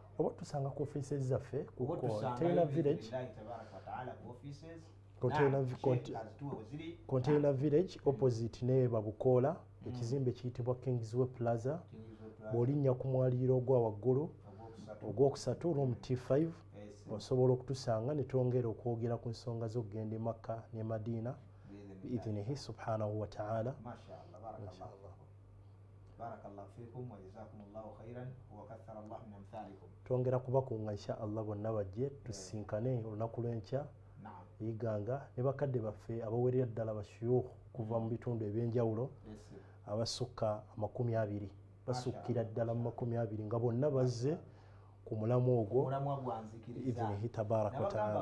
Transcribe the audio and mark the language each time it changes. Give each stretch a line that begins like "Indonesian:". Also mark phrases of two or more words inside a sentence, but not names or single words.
Ganda: oba tusanga ku offices zaffe ku Container Village Container Village opposite ne Babukola ekizimbe kiyitibwa Kingsway Plaza bw'olinnya ku mwaliiro ogwa waggulu ogwokusatu room T5 osobola okutusanga ne twongera okwogera ku nsonga z'okugenda e Makka ne Madina
Arabic: بإذنه سبحانه وتعالى. بارك الله فيكم وجزاكم الله خيرا وكثر الله من أمثالكم.
Ganda: Twongera kubakunga
Arabic: إن شاء الله
Ganda: bonna bajje tusinkane olunaku lw'enkya yiganga ne bakadde baffe abawerera ddala bashuyukh kuva mu bitundu ebyenjawulo abasukka 20 basukkira ddala mu 20 nga bonna bazze ku mulamu ogwo
Arabic: إذنه تبارك وتعالى.